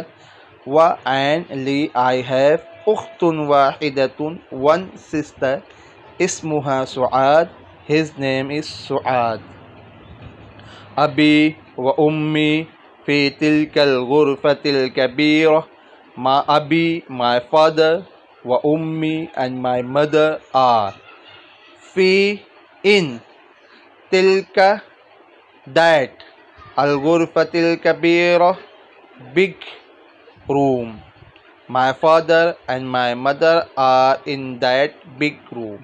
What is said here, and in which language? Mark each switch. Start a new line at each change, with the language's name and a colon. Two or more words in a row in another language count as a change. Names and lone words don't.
English: and li I have
Arabic: أختٌ واحدةٌ
English: one sister
Arabic: اسمها سعاد,
English: his name is Su'ad.
Arabic: أبي وأمي في تلك الغرفة الكبيرة.
English: My abi, my father,
Arabic: وأمي
English: and my mother are fi in tilka that
Arabic: الغرفة الكبيرة
English: big room. My father and my mother are in that big room.